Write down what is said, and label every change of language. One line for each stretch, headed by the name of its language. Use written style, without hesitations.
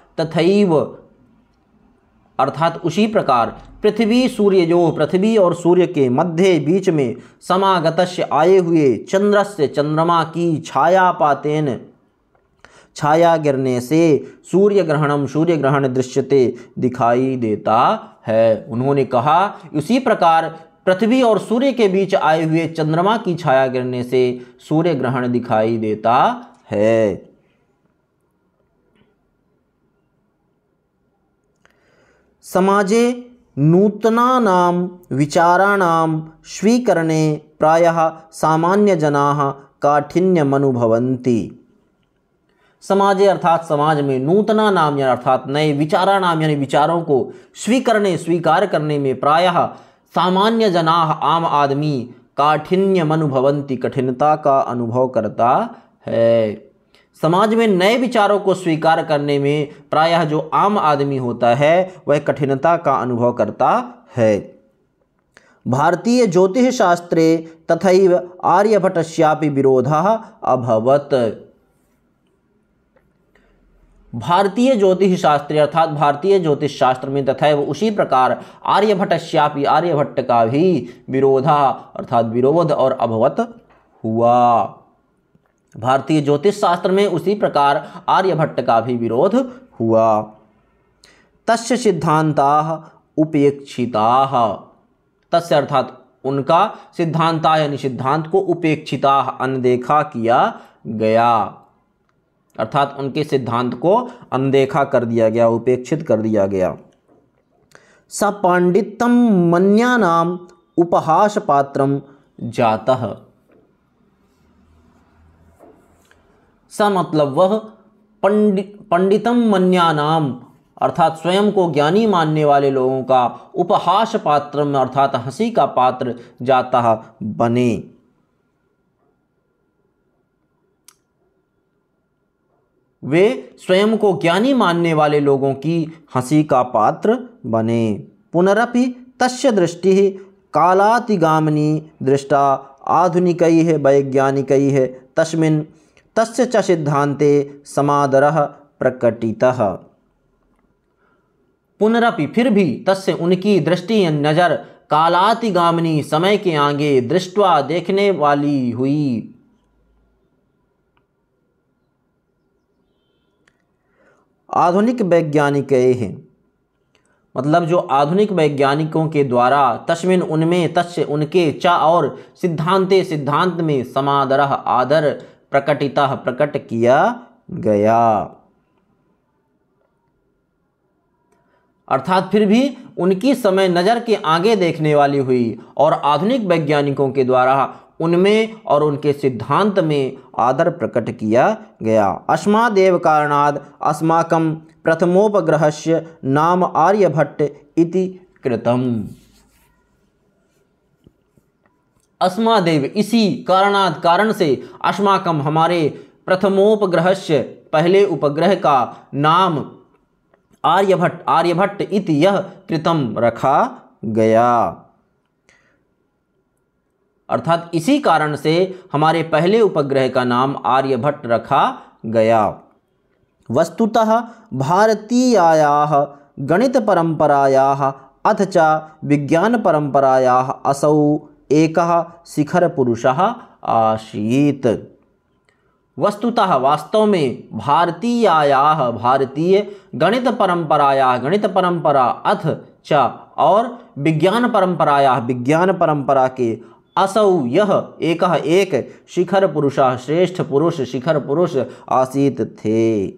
Hindi: तथैव अर्थात उसी प्रकार पृथ्वी सूर्योः पृथ्वी और सूर्य के मध्य बीच में समागतस्य आए हुए चंद्रस्य चंद्रमा की छायापातेन छाया गिरने से सूर्य ग्रहण दृश्यते दिखाई देता है। उन्होंने कहा उसी प्रकार पृथ्वी और सूर्य के बीच आए हुए चंद्रमा की छाया गिरने से सूर्य ग्रहण दिखाई देता है।
Sanskrit: समाजे नूतनानां विचाराणां स्वीकरणे प्रायः सामान्यजनाः काठिन्यमनुभवन्ति।
Hindi: समाजे अर्थात समाज में, नूतना नाम अर्थात नए, विचारा नाम यानी विचारों को स्वीकार करने में प्रायः सामान्य जनाः आम आदमी काठिन्यमनुभवन्ति कठिनता का अनुभव करता है। समाज में नए विचारों को स्वीकार करने में प्रायः जो आम आदमी होता है वह कठिनता का अनुभव करता है।
Sanskrit: भारतीय ज्योतिष शास्त्रे तथैव आर्यभट्टस्यापि विरोधः अभवत्।
Hindi: भारतीय ज्योतिष शास्त्र अर्थात भारतीय ज्योतिष शास्त्र में तथा उसी प्रकार आर्यभट्टस्यापि आर्यभट्ट का भी विरोधा अर्थात विरोध और अभवत हुआ। भारतीय ज्योतिष शास्त्र में उसी प्रकार आर्यभट्ट का भी विरोध हुआ।
Sanskrit: तस्य सिद्धांताः उपेक्षिताः।
Hindi: तस्य अर्थात उनका सिद्धांता यानी सिद्धांत को उपेक्षिताः अनदेखा किया गया, अर्थात उनके सिद्धांत को अनदेखा कर दिया गया, उपेक्षित कर दिया गया।
Sanskrit: स पांडित्यम मन्यानाम उपहास पात्रम जातः।
Hindi: स मतलब वह पंडितम मन्यानाम अर्थात स्वयं को ज्ञानी मानने वाले लोगों का उपहास पात्रम अर्थात हंसी का पात्र जातः बने। वे स्वयं को ज्ञानी मानने वाले लोगों की हंसी का पात्र बने।
Sanskrit: पुनरपि तस्य दृष्टिः कालातिगामिनी दृष्टा आधुनिकैः वैज्ञानिकैः तस्मिन् तस्य च सिद्धान्ते समादरः प्रकटितः।
Hindi: पुनरपि फिर भी तस्य उनकी दृष्टि नजर कालातिगामिनी समय के आगे दृष्टवा देखने वाली हुई। आधुनिक वैज्ञानिक हैं मतलब जो आधुनिक वैज्ञानिकों के द्वारा तस्मिन उनमें तस्य उनके च और सिद्धांते सिद्धांत में समादरः आदर प्रकटितः प्रकट किया गया। अर्थात फिर भी उनकी समय नज़र के आगे देखने वाली हुई और आधुनिक वैज्ञानिकों के द्वारा उनमें और उनके सिद्धांत में आदर प्रकट किया गया।
Sanskrit: अस्मादेव कारणाद अस्माकं प्रथमोपग्रहस्य नाम आर्यभट्ट इति कृतम्।
Hindi: अस्मादेव इसी कारणाद कारण से अस्माकं हमारे प्रथमोपग्रहस्य पहले उपग्रह का नाम आर्यभट्ट इति यह कृतम रखा गया। अर्थात इसी कारण से हमारे पहले उपग्रह का नाम आर्यभट्ट रखा गया।
Sanskrit: वस्तुतः भारतीयायाः गणित परंपरायाः अथ च विज्ञान परंपरायाः असौ एकः शिखर पुरुषः आसीत्।
Hindi: वस्तुतः वास्तव में भारतीयायाः भारतीय गणित परंपरा अथ च और विज्ञान परंपरा के असौ यह एक शिखर पुरुषः श्रेष्ठ पुरुष शिखर पुरुष आसीत थे।